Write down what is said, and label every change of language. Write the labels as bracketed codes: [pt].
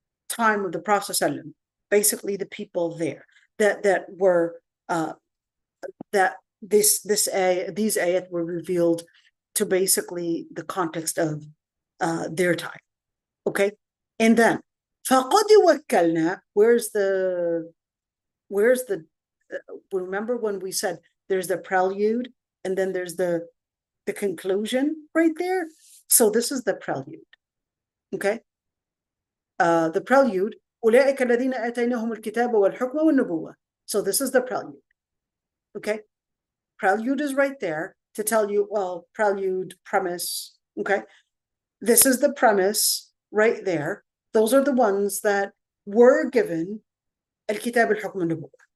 [en] time of the Prophet ﷺ, basically the people there that were that these ayat were revealed to basically the context of their time. Okay, and then [ar] فَقَدْ وَكَّلْنَا, [en] where's the remember when we said there's the prelude and then there's the conclusion right there? So this is the prelude. Okay, the prelude, [ar] أولئك الذين آتيناهم الكتاب والحكم والنبوة. [en] So this is the prelude. Okay, prelude is right there to tell you, well, prelude, premise. Okay, this is the premise right there. Those are the ones that were given al-kitab al-hukm al-nubuwwah.